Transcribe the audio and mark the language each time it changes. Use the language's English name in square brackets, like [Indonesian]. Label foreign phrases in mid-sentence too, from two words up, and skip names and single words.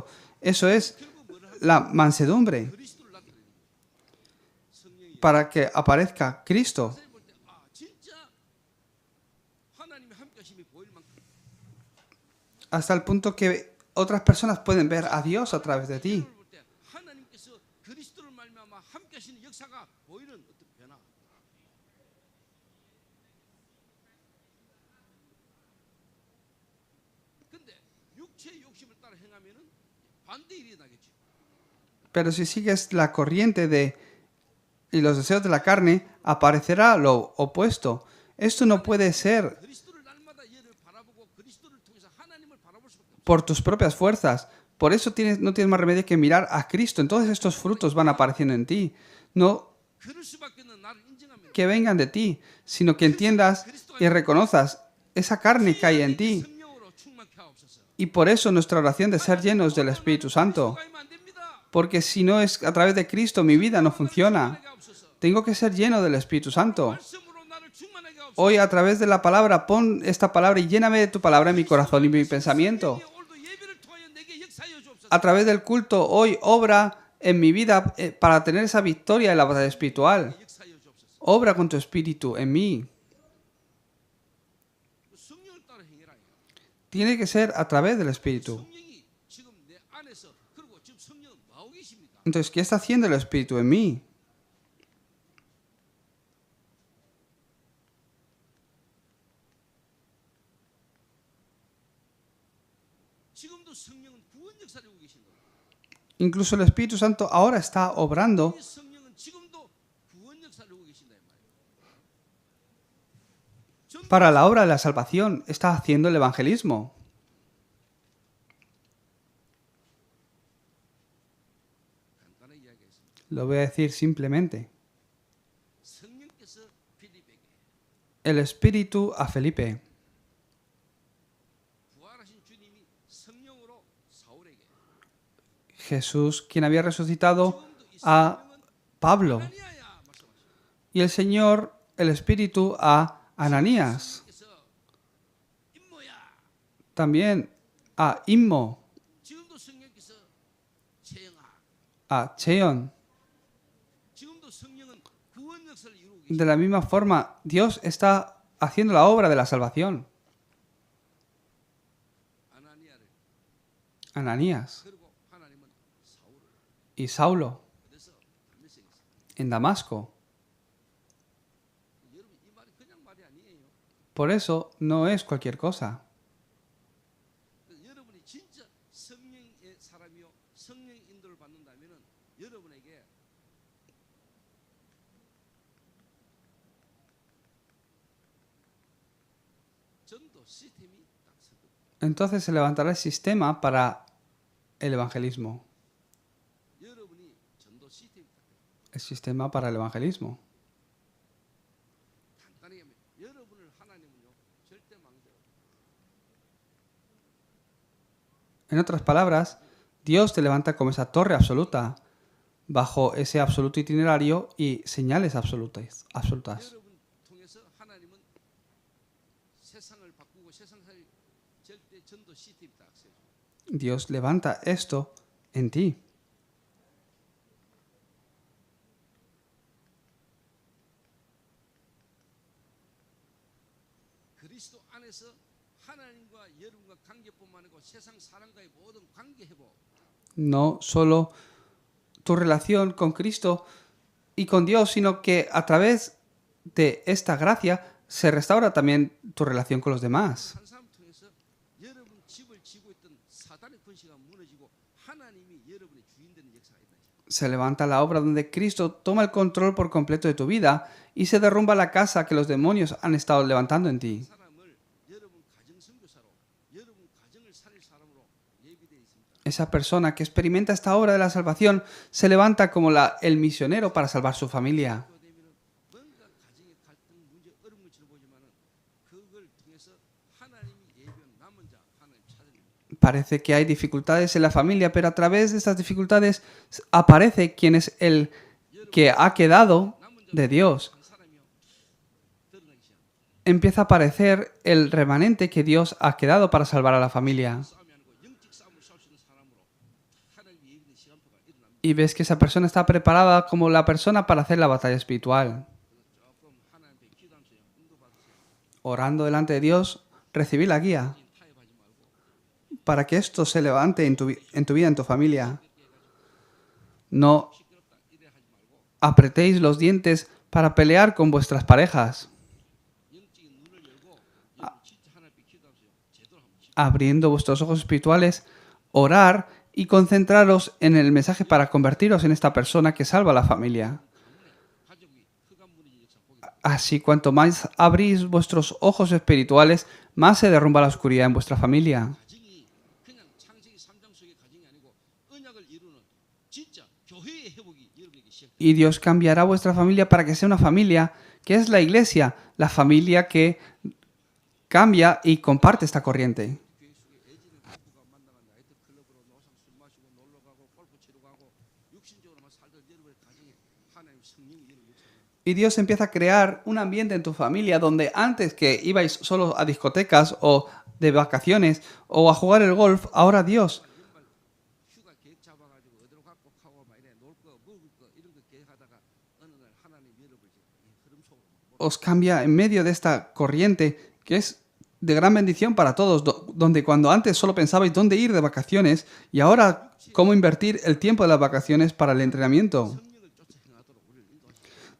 [Spanish] Eso es [Korean] 결국 뭐를 하고 [Spanish] la mansedumbre, [Korean] 그리스도를 나타내는 거예요. 성령이 [Spanish] para que aparezca Cristo. [Korean] 사실 볼때 아, 진짜 하나님의 함께 하심이 보일 만큼 [Spanish] Hasta el punto que otras personas pueden ver a Dios a través de ti. [Korean] 볼때 하나님께서 그리스도를 말미암아 함께 하시는 역사가 보이는 어떤 변화. 근데 육체의 욕심을 따라 행하면은 반대 일이 나겠죠. [Spanish] Pero si sigues la corriente y los deseos de la carne, aparecerá lo opuesto. Esto no puede ser [Korean] 그리스도를 날마다 얘를 바라보고 그리스도를 통해서 하나님을 바라볼 수밖에 없어요. [Spanish] por tus propias fuerzas. Por eso no tienes más remedio que mirar a Cristo. Entonces estos frutos van apareciendo en ti. No [Korean] 그럴 수밖에 없는 나를 인정하면 [Spanish] que vengan de ti, sino que entiendas y reconozcas esa carne que hay en ti. [Korean] 성령으로 충만케 하옵소서. [Spanish] Y por eso nuestra oración de ser llenos del Espíritu Santo. [Korean] 가면 안 됩니다. [Spanish] Porque si no es a través de Cristo, mi vida no funciona. [Korean] 충만하게 하옵소서. [Spanish] Tengo que ser lleno del Espíritu Santo. [Korean] 말씀으로 나를 충만하게 하옵소서. [Spanish] Hoy a través de la palabra, pon esta palabra y lléname de tu palabra en mi corazón y mi pensamiento. [Korean] 오늘도 예배를 통하여 내게 역사하여 주옵소서. [Spanish] A través del culto, hoy obra en mi vida para tener esa victoria en la batalla espiritual. [Korean] 역사하여 주옵소서. [Spanish] Obra con tu espíritu en mí. [Korean] 성령을 따라 행해라. [Spanish] Tiene que ser a través del espíritu. [Korean] 성령이 지금 내 안에서 그리고 지금 성령은 뭐하고 계십니까? [Spanish] Entonces, ¿qué está haciendo el espíritu en mí? [Korean] 지금도 성령은 구원 역사를 하고 계신 거예요. [Spanish] Incluso el Espíritu Santo ahora está obrando [Korean] 이 성령은 지금도 구원 역사를 하고 계신다 이 말이에요. [Spanish] para la obra de la salvación. Está haciendo el evangelismo. [Korean] 간단하게 이야기했습니다. [Spanish] Lo voy a decir simplemente. [Korean] 성령께서 필립에게 [Spanish] El Espíritu a Felipe. [Korean] 부활하신 주님이 성령으로 사울에게 [Spanish] Jesús, quien había resucitado [Korean] 지금도 이 [Spanish] a [Korean] 성령은 [Spanish] Pablo. [Korean] 아나니아야 말씀하시죠. [Spanish] Y el Señor, el Espíritu a Ananías. [Korean] 성령께서 임모야. [Spanish] También a Inmo, [Korean] 지금도 성령께서 재영아. [Spanish] a Cheon. [Korean] 지금도 성령은 구원 역사를 이루고 [Spanish] De [Korean] 계십니다. [Spanish] la misma forma, Dios está haciendo la obra de la salvación. [Korean] 아나니아를 [Spanish] Ananías [Korean] 그리고 하나님은 사울을 [Spanish] y Saulo [Korean] 그래서 담메색에 있습니다. [Spanish] en Damasco. [Korean] 여러분 이 말이 그냥 말이 아니에요. [Spanish] Por eso no es cualquier cosa. [Korean] 여러분이 진짜 성령의 사람이요 성령의 인도를 받는다면은 여러분에게 전도 시스템이 딱 서거든요. [Spanish] Entonces se levantará el sistema para el evangelismo. [Korean] 여러분이 전도 시스템이 딱 돼요. [Spanish] El sistema para el evangelismo. [Korean] 간단하게 하면 여러분을 하나님은요 절대 망설여. [Spanish] En otras palabras, Dios te levanta como esa torre absoluta, bajo ese absoluto itinerario y señales absolutas. [Korean] 여러분 통해서 하나님은 세상을 바꾸고 세상 살 절대 전도 시스템이 딱 세요. [Spanish] Dios levanta esto en ti. [Korean] 그리스도 안에서 하나님과 여러분과 관계뿐만 아니고 세상 사람과의 모든 관계 회복. [Spanish] No solo tu relación con Cristo y con Dios, sino que a través de esta gracia se restaura también tu relación con los demás. [Korean] 한 사람 통해서 여러분 집을 지고 있던 사단의 권세가 무너지고 하나님이 여러분의 주인 되는 역사가 있다. [Spanish] Se levanta la obra donde Cristo toma el control por completo de tu vida y se derrumba la casa que los demonios han estado levantando en ti. [Korean] 사람을 여러분 가정 선교사로 여러분 가정을 살릴 사람으로 예비되어 있습니다. [Spanish] Esa persona que experimenta esta obra de la salvación se levanta como el misionero para salvar su familia. [Korean] 그거 되면은 뭔가 가정의 갈등 문제 어려운 것처럼 보지만은 그걸 통해서 하나님이 예비한 남은 자 하나님 찾아냅니다. [Spanish] Parece que hay dificultades en la familia, pero a través de estas dificultades aparece quien es el que ha quedado de Dios. [Korean] 한 사람이요 드러나기 시작합니다. [Spanish] Empieza a aparecer el remanente que Dios ha quedado para salvar a la familia. [Korean] 싸움이 아니고 영적 싸움을 싸울 수 있는 사람으로 하나님 예비된 시간표가 일어납니다. [Spanish] Y ves que esa persona está preparada como la persona para hacer la batalla espiritual. [Korean] 조금 하나님 앞에 기도하면서 인도받으세요. [Spanish] Orando delante de Dios, recibir la guía [Korean] 타협하지 말고 [Spanish] para que esto se levante en tu vida, en tu familia. No [Korean] 시끄럽다 이래 하지 말고 [Spanish] apretéis los dientes para pelear con vuestras parejas, [Korean] 영적인 눈을 열고 여러분 진짜 하나님 앞에 기도하면서 제대로 한번 [Spanish] abriendo vuestros ojos espirituales, orar y concentraros en el mensaje para convertiros en esta persona que salva a la familia. [Korean] 가족이 흑암 무너진 역사 보게 [Spanish] Así, cuanto más abrís vuestros ojos espirituales, más se derrumba la oscuridad en vuestra familia. [Korean] 가정이 그냥 창세기 3장 속의 가정이 아니고 언약을 이루는 진짜 교회의 회복이 여러분에게 시작. [Spanish] Y Dios cambiará vuestra familia para que sea una familia que es la iglesia, la familia que cambia y comparte esta corriente. [Korean] 교회 속에 애지는 부부가 만나가 나이트 클럽으로 노상 술 마시고 놀러 가고 골프 치러 가고 육신적으로만 살던 여러분의 가정에 하나님 성령이 여러분 역사합니다. [Spanish] Y Dios empieza a crear un ambiente en tu familia donde antes que ibais solo a discotecas o de vacaciones o a jugar el golf, ahora Dios [Korean] 연말 휴가 계획 잡아가지고 어디로 갈고 하고 막 이래 [Spanish] os cambia en medio de esta corriente que es de gran bendición para todos, donde cuando antes solo pensabais dónde ir de vacaciones y ahora cómo invertir el tiempo de las vacaciones para el entrenamiento. [Korean] 성령을 쫓아 행하도록 우리를 인도하십니다.